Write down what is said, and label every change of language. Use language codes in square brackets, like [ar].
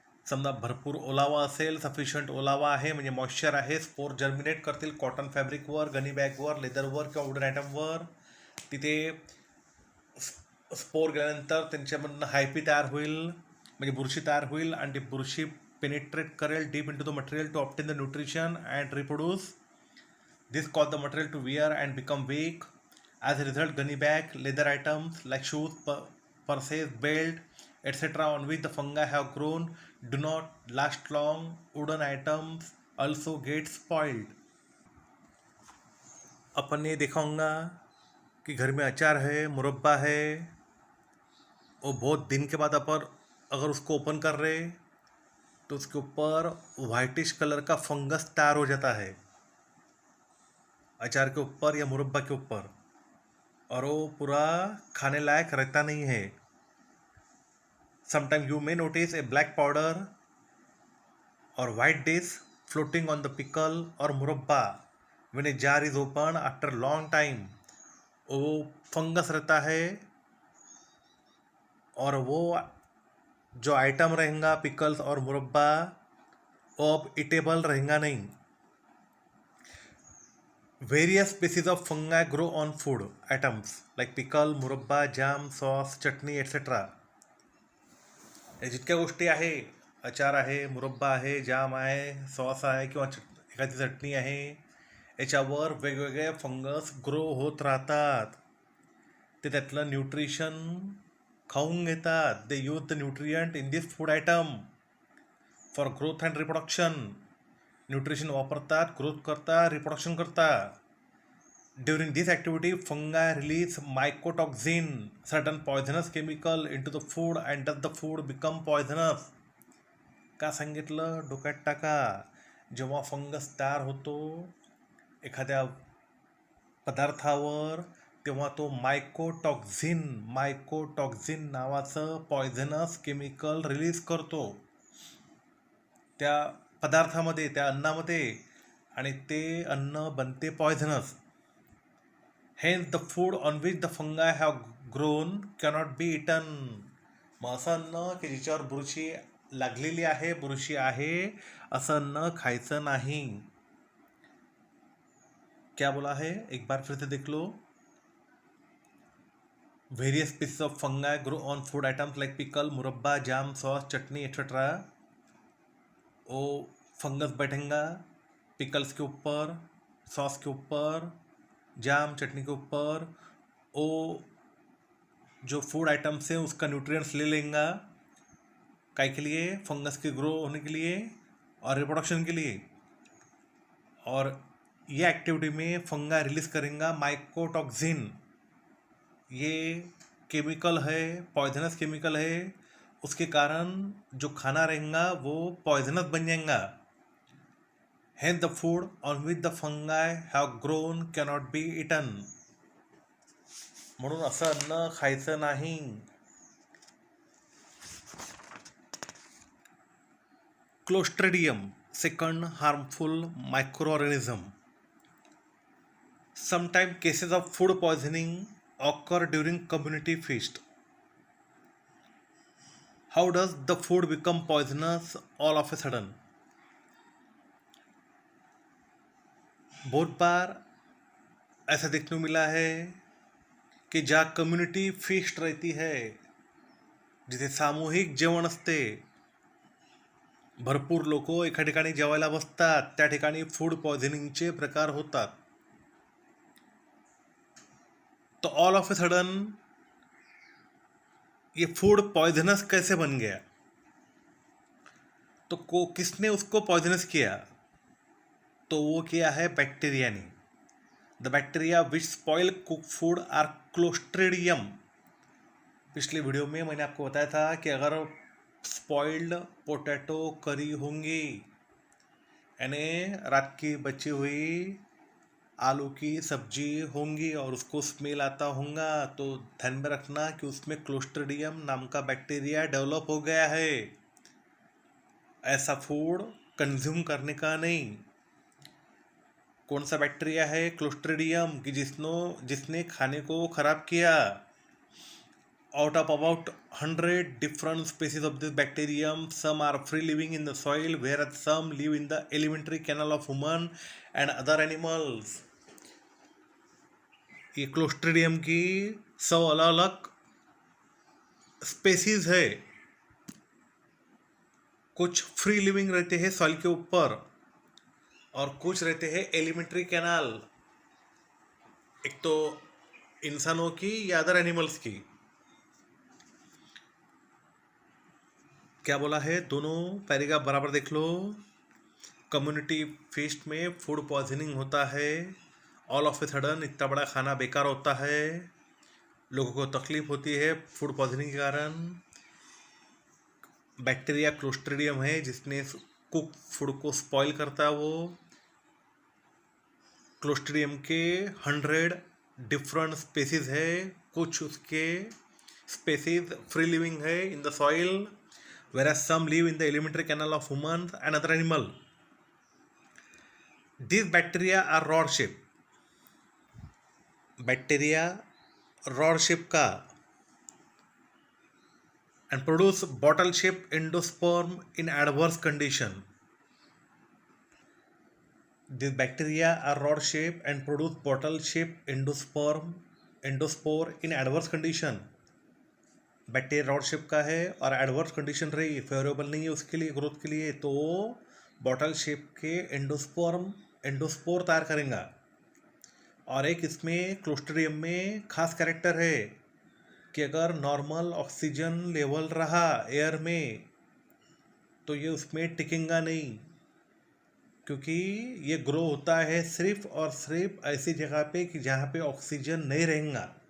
[mr] समजा भरपूर ओलावा असेल, सफिशियंट ओलावा आहे म्हणजे मॉइश्चर आहे, स्पोर जर्मिनेट करतील कॉटन फॅब्रिकवर, गनी बॅगवर, लेदरवर किंवा वुडन आयटमवर. तिथे स्पोर गेल्यानंतर त्यांच्यामधनं हायपी तयार होईल, म्हणजे बुरशी तयार होईल, आणि ती बुरशी पेनिट्रेट करेल [en] Deep into the material to obtain the nutrition and reproduce. This cause the material to wear and become weak. As a result, gunny bag, leather items like shoes, purses, belt, etc. on which the fungi have grown do not last long. Wooden items also get spoiled. [hi] अपन ये देखा होगा कि घर में अचार है, मुरब्बा है, और बहुत दिन के बाद अपन अगर उसको ओपन कर रहे तो उसके ऊपर वाइटिश कलर का फंगस तैयार हो जाता है, अचार के ऊपर या मुरब्बा के ऊपर, और वो पूरा खाने लायक रहता नहीं है. [en] Sometime you may notice a black powder और white dish floating on the pickle और murabba when a jar is open after long time. [hi] वो फंगस रहता है, और वो जो आइटम रहेगा पिकल्स और मुरब्बा वो अब इटेबल रहेगा नहीं. [en] Various species of fungi grow on food items like pickle, murabba, jam, sauce, chutney etcetera. [mr] हे जितक्या गोष्टी आहे, अचार आहे, मुरब्बा आहे, जाम आहे, सॉस आहे, किंवा एखादी चटणी आहे, याच्यावर वेगवेगळे फंगस ग्रो होत राहतात. ते त्यातलं न्यूट्रिशन खाऊन घेतात. [en] They use the nutrient in this food item for growth and reproduction. [mr] Nutrition वापरतात, ग्रोथ करतात, रिप्रोडक्शन करतात. [en] During this activity, fungi release mycotoxin, certain poisonous chemical into the food, and thus the food become poisonous. [mr] का सांगितलं? डोक्यात टाका. जेव्हा fungus तयार होतो एखाद्या पदार्थावर, तेव्हा तो मायकोटॉक्झिन नावाचं पॉयझनस केमिकल रिलीज करतो त्या पदार्थामध्ये, त्या अन्नामध्ये, आणि ते अन्न बनते poisonous. [en] Hence, the food on which the fungi have grown cannot be eaten. [mr] मग असं अन्न की ज्याच्यावर बुरशी लागलेली आहे, बुरशी आहे, असं अन्न खायचं नाही. [hi] क्या बोला है? एक बार फिर से देख लो. [en] Various species of fungi grow on food items like pickle, murabba, jam, sauce, chutney etcetera. [hi] वो फंगस बैठेगा पिकल्स के ऊपर, सॉस के ऊपर, जाम चटनी के ऊपर. वो जो फूड आइटम्स है उसका न्यूट्रिएंट्स ले लेंगा. काय के लिए? फंगस के ग्रो होने के लिए और रिप्रोडक्शन के लिए. और ये एक्टिविटी में फंगा रिलीज करेंगे माइकोटॉक्सिन. ये केमिकल है, पॉइजनस केमिकल है. उसके कारण जो खाना रहेगा वो पॉइजनस बन जाएगा. [en] Hence the food on which the fungi have grown cannot be eaten. [mr] म्हणून असं अन्न खायचं नाही. [en] Clostridium, second harmful microorganism. Sometimes cases of food poisoning occur during community feast. How does the food become poisonous all of a sudden? [hi] बहुत बार ऐसा देखने को मिला है की जहाँ कम्युनिटी फीस्ट रहती है, [mr] जिथे सामूहिक जेवण असते, भरपूर लोक एका ठिकाणी जेवायला बसतात, त्या ठिकाणी फूड पॉइझनिंगचे प्रकार होतात. [hi] तो [en] all of a sudden [hi] ये फूड पॉइजनस कैसे बन गया? तो किसने उसको पॉइजनस किया? तो वो किया है बैक्टीरिया ने. [en] The bacteria which spoil cook food are clostridium. [hi] पिछले वीडियो में मैंने आपको बताया था कि अगर स्पॉइल्ड पोटैटो करी होंगी, यानी रात की बची हुई आलू की सब्जी होंगी और उसको स्मेल आता होगा, तो ध्यान में रखना कि उसमें क्लोस्ट्रिडियम नाम का बैक्टीरिया डेवलप हो गया है. ऐसा फूड कंज्यूम करने का नहीं. कौन सा बैक्टीरिया है? क्लोस्ट्रिडियम, कि जिसने खाने को खराब किया. [en] Out of about 100 different species of this bacterium, some are free living in the soil, whereas some live in the alimentary canal of human and other animals. [hi] ये क्लोस्ट्रिडियम की 100 अलग अलग स्पेसीज है. कुछ फ्री लिविंग रहते हैं soil के ऊपर और कुछ रहते हैं एलिमेंट्री कैनाल, एक तो इंसानों की या अदर एनिमल्स की. क्या बोला है? दोनों पैराग्राफ बराबर देख लो. कम्युनिटी फीस्ट में फूड पॉइजनिंग होता है. [en] all of a sudden [hi] इतना बड़ा खाना बेकार होता है, लोगों को तकलीफ होती है फूड पॉइजनिंग के कारण. बैक्टीरिया क्लोस्ट्रिडियम है जिसने कुक फूड को स्पॉइल करता है. वो क्लोस्ट्रिडियम के 100 डिफरेंट स्पेसीज है. कुछ उसके स्पेसीज फ्री लिविंग है [en] In the soil, whereas some live in the alimentary canal of humans and other animal. These bacteria are rod shape. Bacteria rod shape का and produce bottle shaped endosperm in adverse condition. These bacteria are rod shape and produce bottle shaped endospore in adverse condition. [hi] Bacteria rod shape का है और adverse condition रही, favourable नहीं है उसके लिए growth के लिए, तो बॉटल शेप के एंडोस्पर्म एंडोस्पोर तैयार करेगा। और एक इसमें क्लोस्ट्रिडियम में खास कैरेक्टर है कि अगर नॉर्मल ऑक्सीजन लेवल रहा एयर में तो ये उसमें टिकेगा नहीं, क्योंकि ये ग्रो होता है सिर्फ और सिर्फ ऐसी जगह पे कि जहाँ पे ऑक्सीजन नहीं रहेगा।